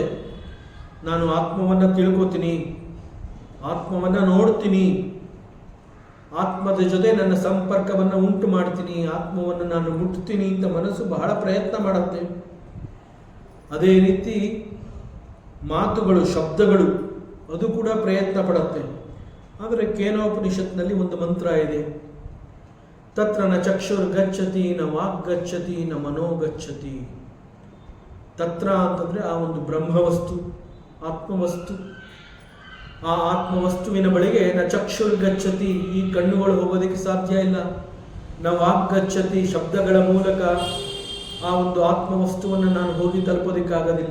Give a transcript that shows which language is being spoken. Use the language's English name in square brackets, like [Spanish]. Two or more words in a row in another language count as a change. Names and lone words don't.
[Kannada] ನಾನು ಆತ್ಮವನ್ನು ತಿಳ್ಕೋತೀನಿ, ಆತ್ಮವನ್ನು ನೋಡ್ತೀನಿ, ಆತ್ಮದ ಜೊತೆ ನನ್ನ ಸಂಪರ್ಕವನ್ನು ಉಂಟು ಮಾಡ್ತೀನಿ, ಆತ್ಮವನ್ನು ನಾನು ಮುಟ್ತೀನಿ ಅಂತ ಮನಸ್ಸು ಬಹಳ ಪ್ರಯತ್ನ ಮಾಡುತ್ತೆ. ಅದೇ ರೀತಿ ಮಾತುಗಳು, ಶಬ್ದಗಳು, ಅದು ಕೂಡ ಪ್ರಯತ್ನ ಪಡುತ್ತೆ. ಆದರೆ ಕೇನೋಪನಿಷತ್ನಲ್ಲಿ ಒಂದು ಮಂತ್ರ ಇದೆ, [Sanskrit] ತತ್ರ ನ ಚಕ್ಷುರ್ ಗಚ್ಚತಿ ನ ವಾಕ್ ಗಚ್ಚತಿ ನ ಮನೋ ಗಚ್ಚತಿ. [Kannada] ತತ್ರ ಅಂತಂದರೆ ಆ ಒಂದು ಬ್ರಹ್ಮವಸ್ತು, ಆತ್ಮವಸ್ತು. ಆ ಆತ್ಮವಸ್ತುವಿನ ಬಳಿಗೆ [Sanskrit] ನ ಚಕ್ಷುರ್ ಗಚ್ಚತಿ, [Kannada] ಈ ಕಣ್ಣುಗಳು ಹೋಗೋದಕ್ಕೆ ಸಾಧ್ಯ ಇಲ್ಲ. [Sanskrit] ನ ವಾಕ್ ಗಚ್ಚತಿ, [Kannada] ಶಬ್ದಗಳ ಮೂಲಕ ಆ ಒಂದು ಆತ್ಮವಸ್ತುವನ್ನು ನಾನು ಹೋಗಿ ತಲುಪೋದಕ್ಕಾಗೋದಿಲ್ಲ.